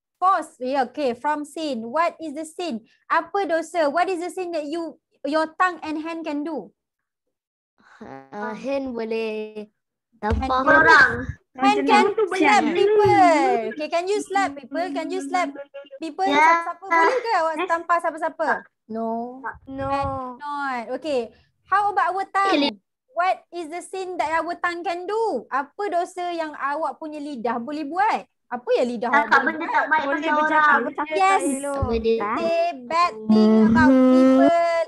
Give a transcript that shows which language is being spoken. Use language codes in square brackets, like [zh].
[en] Pause. Yeah, okay, from sin. What is the sin? [ms] Apa dosa? [en] What is the sin that your tongue and hand can do? [ms] Hand boleh tampar Orang. [en] Hand can slap people. Okay, can you slap people? Can you slap people? Yeah. [ms] Siapa boleh ke awak tampar siapa-siapa? [en] No. No. Not. Okay. How about our tongue? What is the sin that our tongue can do? [ms] Apa dosa yang awak punya lidah boleh buat? Apa yang lidah awak Cakap boleh benda buat? tak baik pasal orang. [en] Yes. Say bad thing about people.